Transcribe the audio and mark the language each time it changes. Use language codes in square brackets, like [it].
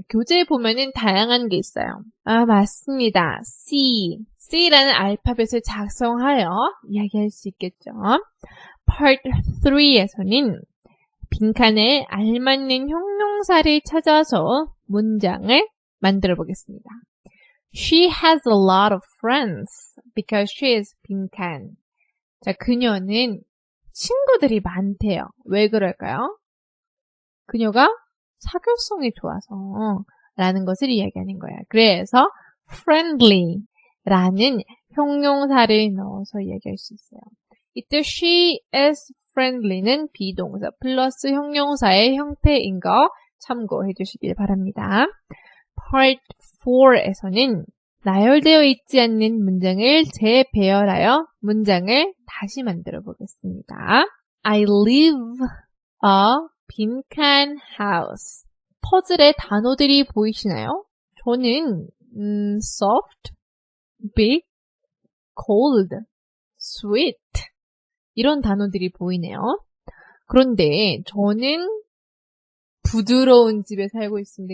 [ko] 교재에 보면은 다양한 게 있어요. 맞습니다. C라는 알파벳을 작성하여 이야기할 수 있겠죠. Part 3에서는 빈칸에 알맞는 형용사를 찾아서 문장을 만들어 보겠습니다. [en] She has a lot of friends because she is [ko] 빈칸. 자, 그녀는 친구들이 많대요. 왜 그럴까요? 그녀가 사교성이 좋아서 라는 것을 이야기하는 거예요. 그래서 friendly라는 형용사를 넣어서 이야기할 수 있어요. 이때 [en] she is friendly [ko] 는 비동사 플러스 형용사의 형태인 거 참고해 주시길 바랍니다. Part 4에서는 나열되어 있지 않는 문장을 재배열하여 문장을 다시 만들어 보겠습니다. [en] I live a [ko] 빈칸 [en] house. [ko] 퍼즐의 단어들이 보이시나요? 저는 soft, big, cold, sweet 이런 단어들이 보이네요. 그런데 저는 부드러운 집에 살고 있습니다.